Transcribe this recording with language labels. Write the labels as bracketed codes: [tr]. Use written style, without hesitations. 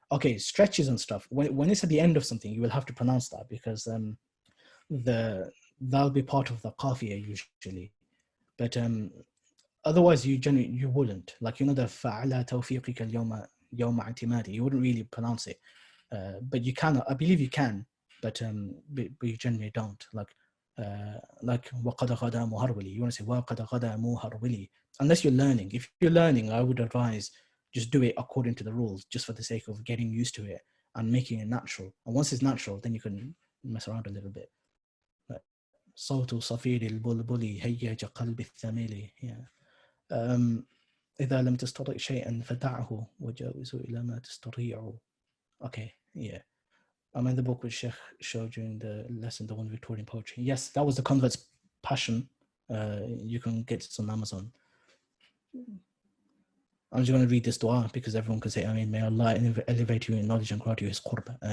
[en] Okay, stretches and stuff. When it's at the end of something, you will have to pronounce that, because that'll be part of the qafiyah usually. But otherwise, you wouldn't. Like, the [ar] fa'ala tawfiqika al-yawma i'timadi. [en] You wouldn't really pronounce it. But you can. I believe you can. But you generally don't. [ar] Like وَقَدْ غَدَى مُهَرْوِلِي. [en] You want to say [ar] وَقَدْ غَدَى مُهَرْوِلِي. [en] Unless you're learning. If you're learning, I would advise just do it according to the rules, just for the sake of getting used to it and making it natural. And once it's natural, then you can mess around a little bit. [ar] صوت صفير البلبل هيج قلب الثميل. إذا لم تستطع شيئا فدعه وجاوزه إلى ما تستطيع. [en] Okay, yeah. I'm in the book which Shaykh showed you in the lesson, the one Victorian poetry. Yes, that was the convert's passion. You can get it on Amazon. I'm just going to read this dua because everyone can say, may Allah elevate you in knowledge and grant you his qurb.